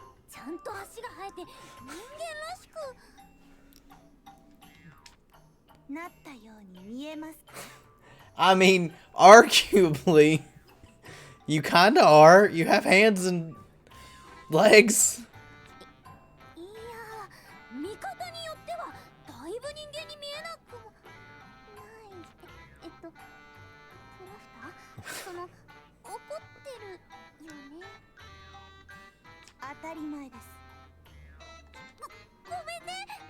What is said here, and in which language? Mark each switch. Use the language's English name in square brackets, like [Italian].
[Japanese] ちゃんと足が生えて人間らしくなったように見えます。 [English] I mean, arguably, you kinda are. You have hands and legs. [Japanese] いや、見方によってはだいぶ人間に見えなくもない。プラフター、その怒ってるよね。当たり前です。ごめんね。